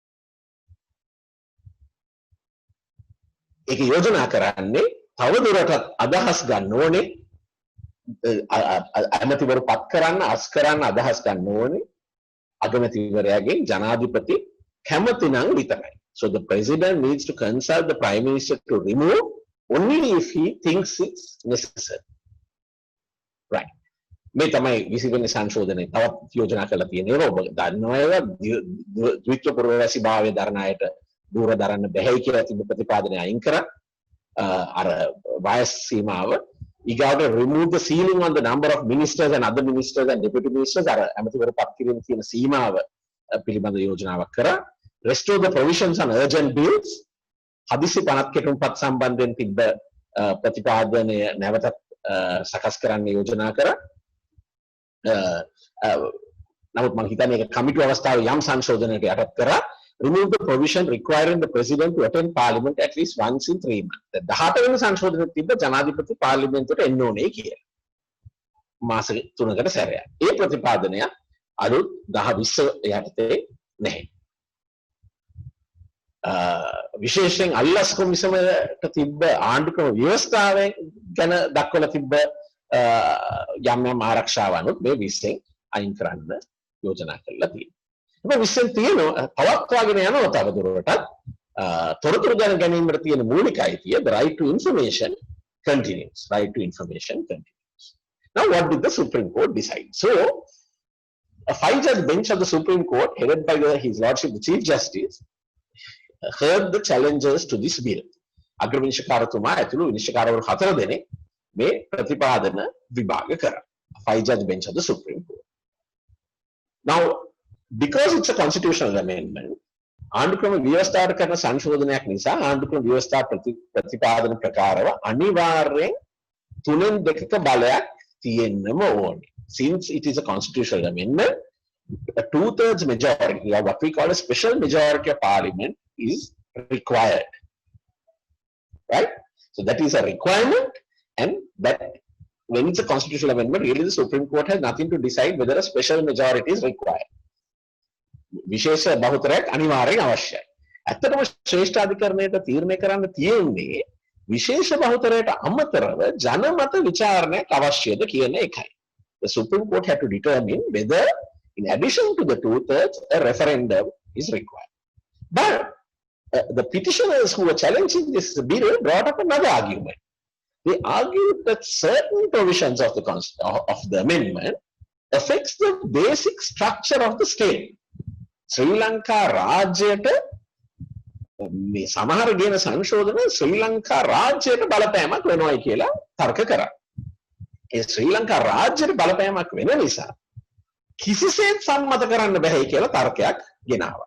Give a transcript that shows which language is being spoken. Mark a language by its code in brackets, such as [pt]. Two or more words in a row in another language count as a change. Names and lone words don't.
[si] ඒක යෝජනා කරන්නේ තවදුරටත් අදහස් ගන්න ඕනේ ඇමතිවරු පත් කරන්න අස් කරන්න අදහස් ගන්න ඕනේ අගමැතිවරයාගෙන් ජනාධිපති කැමති නම් විතරයි. [en] So the president needs to consult the prime minister to remove only if he thinks it's necessary. Right. [si] මේ තමයි 20 වෙනි සංශෝධනයේ තවත් යෝජනා කරලා තියෙනවා. ඔබ දන්නවා ඒවා ද්විත්ව පුරවැසි භාවය දරන අයට දූර දරන්න බැහැ කියලා තිබු ප්‍රතිපාදනය අයින් කරා. අර වයස් සීමාව ඊගාවට [en] remove the ceiling on the number of ministers and other ministers and deputy ministers [si] අර ඇමතිවරු පත් කිරීම තියෙන සීමාව පිළිබඳ යෝජනාවක් කරා. [en] Restore the provisions on urgent bills. [si] හදිසි පනත් කෙටුම්පත් සම්බන්ධයෙන් තිබ්බ ප්‍රතිපාදනය නැවතත් සකස් කරන්න යෝජනා කරා. නමුත් මම හිතන්නේ ඒක කමිටු අවස්ථාවේ යම් සංශෝධනයකට යටත් කරා. [en] Remove the provision requiring the president to attend parliament at least once in 3 months. [si] 18 වෙනි සංශෝධනයේ තිබ්බ ජනාධිපති පාර්ලිමේන්තුවට එන්න ඕනේ කියලා. මාස 3කට සැරයක්. ඒ ප්‍රතිපාදනය අලුත් 10-20 යටතේ නැහැ. විශේෂයෙන් අල්ලස් කොමිසමට තිබ්බ ආණ්ඩුක්‍රම ව්‍යවස්ථාවෙන් ගැන දක්වලා තිබ්බ යම් ආරක්ෂාවනුත් මේ 20න් අයින් කරන්න යෝජනා කරලා තියෙනවා. මේ 20න් තියෙනවා පවත්වාගෙන යනවා තවදුරටත් තොරතුරු දැන ගැනීමට තියෙන මූලික අයිතිය [en] the right to information continues. Right to information continues. Now, what did the Supreme Court decide? So, a 5-judge bench of the Supreme Court, headed by His Lordship the Chief Justice, heard the challenges to this bill. [si] අග්‍රවිනිශ්චයකාරතුමා ඇතුළු විනිශ්චයකාරවරු 4 දෙනෙක් මේ ප්‍රතිපාදන විභාග කරා. [en] 5-judge bench of the Supreme Court. Now, because it's a constitutional amendment, [si] ආණ්ඩුක්‍රම ව්‍යවස්ථාවට කරන සංශෝධනයක් නිසා ආණ්ඩුක්‍රම ව්‍යවස්ථා ප්‍රතිපාදන ප්‍රකාරව අනිවාර්යෙන් 3/2ක බලයක් තියෙන්නම ඕනේ. [en] Since it is a constitutional amendment, a 2/3 majority, or what we call a special majority of parliament, is required. Right? So that is a requirement, and that when it's a constitutional amendment, really the Supreme Court has nothing to decide whether a special majority is required. [si] විශේෂ බහුතරයක් අනිවාර්යෙන් අවශ්‍යයි. ඇත්තටම ශ්‍රේෂ්ඨාධිකරණයට තීරණය කරන්න තියෙන්නේ විශේෂ බහුතරයට අමතරව ජනමත විචාරණයක් අවශ්‍යද කියන එකයි. [en] The Supreme Court had to determine whether, in addition to the 2/3, a referendum is required. But the petitioners who were challenging this bill brought up another argument. They argued that certain provisions of the amendment affects the basic structure of the state. [si] ශ්‍රී ලංකා රාජ්‍යයට මේ සමහර ගෙන සංශෝධන ශ්‍රී ලංකා රාජ්‍යයට බලපෑමක් වෙනවයි කියලා තර්ක කරා. ඒ ශ්‍රී ලංකා රාජ්‍යයට බලපෑමක් වෙන නිසා කිසිසේත් සම්මත කරන්න බැහැ කියලා තර්කයක් ගෙනාවා.